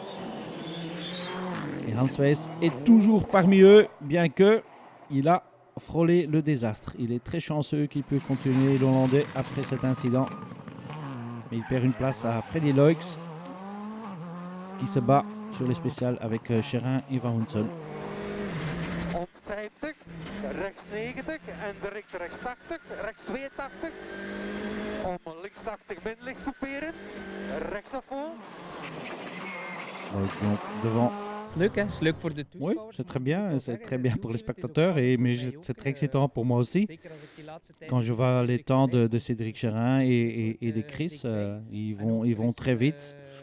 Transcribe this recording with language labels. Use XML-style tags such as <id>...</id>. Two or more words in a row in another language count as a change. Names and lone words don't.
<fr>Et Hans Weiss est toujours parmi eux, bien qu'il a frôlé le désastre. Il est très chanceux qu'il peut continuer l'Hollandais après cet incident. Mais il perd une place à Freddy Loix qui se bat sur les spéciales avec Chérin et Van Woensel.</fr> <nl>150, rechts 90 en direct rechts 80, rechts 82. Om links 80 binnenlicht couperen, rechts</nl> <fr>à fond. Donc devant. Oui, c'est très bien pour les spectateurs, mais c'est très excitant pour moi aussi. Quand je vois les temps de Cédric Chérin et de Chris, ils vont très vite.</fr>